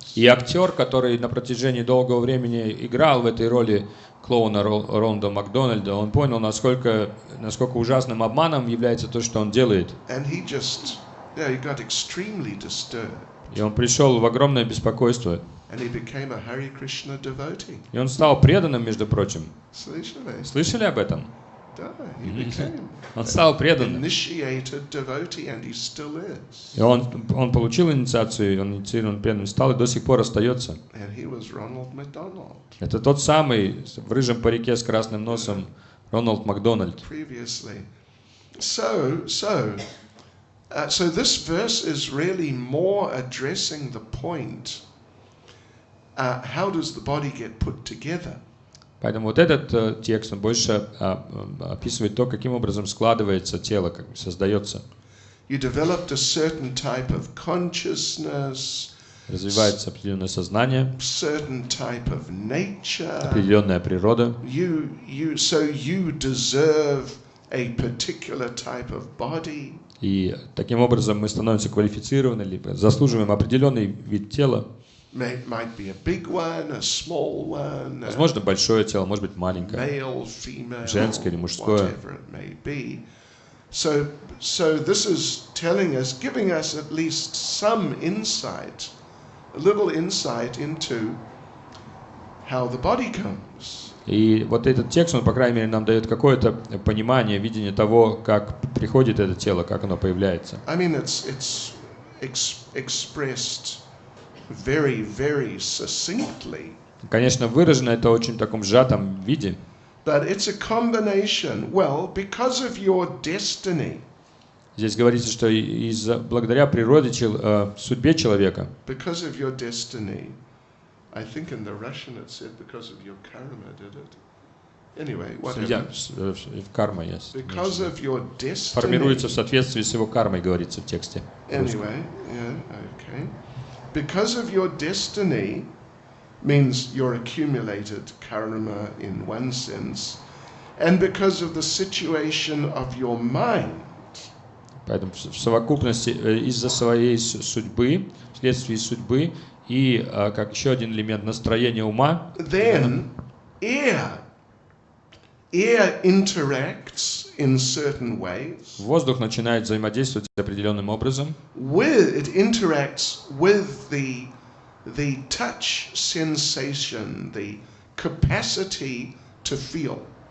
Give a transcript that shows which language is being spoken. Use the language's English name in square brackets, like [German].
[Russian] И актер, который на протяжении долгого времени играл в этой роли клоуна Рональда Макдональда, он понял, насколько ужасным обманом является то, что он делает. [English] And he got extremely disturbed. [Russian] И он пришел в огромное беспокойство. [English] And he became a Hare Krishna devotee. [Russian] И он стал преданным, между прочим. Слышали? Слышали об этом? Да, [English] he became [Russian] Он стал преданным. [English] initiated devotee, and he still is. [Russian] И он получил инициацию, он инициирован преданным стал и до сих пор остается. [English] And he was Ronald McDonald. [Russian] Это тот самый в рыжем парике с красным носом Рональд Макдональд. [English] Previously. So this verse is really more addressing the point, how does the body get put together? [Russian] Поэтому вот этот текст, он больше описывает то, каким образом складывается тело, как создается. [English] You developed a certain type of consciousness, [Russian] Развивается определенное сознание, [English] certain type of nature. [Russian] определенная природа. [English] You deserve a particular type of body. [Russian] И таким образом мы становимся квалифицированы, либо заслуживаем определенный вид тела. [English] Might be a big one, a small one. [Russian] Возможно, большое тело, может быть, маленькое. [English] Male, female, [Russian] Женское или мужское. [English] whatever it may be. So this is telling us, giving us at least some insight, a little insight into how the body comes. [Russian] И вот этот текст, он, по крайней мере, нам дает какое-то понимание, видение того, как приходит это тело, как оно появляется. [English] I mean, it's expressed very, very succinctly. [Russian] Конечно, выражено это в очень таком сжатом виде. [English] But it's a combination. Well, because of your destiny. [Russian] Здесь говорится, что благодаря природе, судьбе человека. [English] Because of your destiny. I think in the Russian it said because of your karma, did it? Anyway, whatever. [Russian] Карма есть. [English] Because of your destiny. [Russian] Формируется в соответствии с его кармой, говорится в тексте. [English] Anyway, yeah, okay. Because of your destiny, means your accumulated karma in one sense, and because of the situation of your mind. [Russian] Поэтому в совокупности из-за своей судьбы, вследствие судьбы и как еще один элемент настроения ума, [English] Then air interacts in certain ways. [Russian] воздух начинает взаимодействовать определенным образом. [English] It interacts with the touch sensation, the capacity to feel.